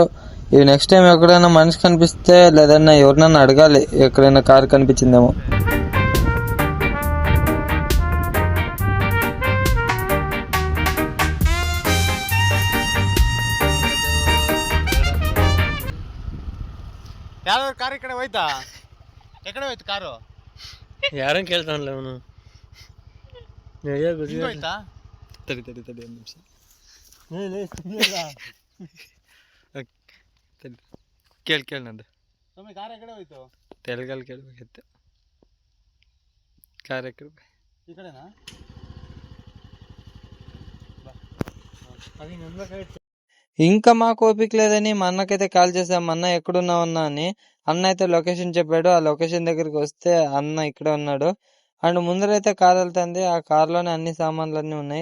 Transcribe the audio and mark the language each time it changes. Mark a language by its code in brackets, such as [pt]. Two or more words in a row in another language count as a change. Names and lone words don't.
[te] ఇవి నెక్స్ట్ టైం ఎక్కడైనా మనిషి కనిపిస్తే లేదన్నా ఎవరినైనా అడగాలి ఎక్కడైనా కారు కనిపించిందేమో. కారు ఇక్కడ పోయితా, ఎక్కడ పోయి కారు [kn] ಯಾರನ್ ಕೇಳ್ತಾನಲ್ಲ ಅವನು. ತಡಿ ತಡಿ ತಡಿ ಒಂದು ನಿಮಿಷ. ಕೇಳಿ ಕೇಳಿ ನಂದು ಕಾರ್ ಎಕಡೆ ಹೋಯ್ತು ತೆಲುಗಲ್ಲಿ ಕೇಳ್ಬೇಕಿತ್ತು. ಕಾರ್ ಎಕಡೆ ಈ ಕಡೆನಾ? [te] ఇంకా మాకు ఓపిక లేదని మా అన్నకైతే కాల్ చేసాం. అన్న ఎక్కడున్నావన్నా అని. అన్న అయితే లొకేషన్ చెప్పాడు. ఆ లొకేషన్ దగ్గరికి వస్తే అన్న ఇక్కడే ఉన్నాడు. అండ్ ముందరైతే కార్ వెళ్తుంది. ఆ కార్ లోనే అన్ని సామాన్లు అన్ని ఉన్నాయి.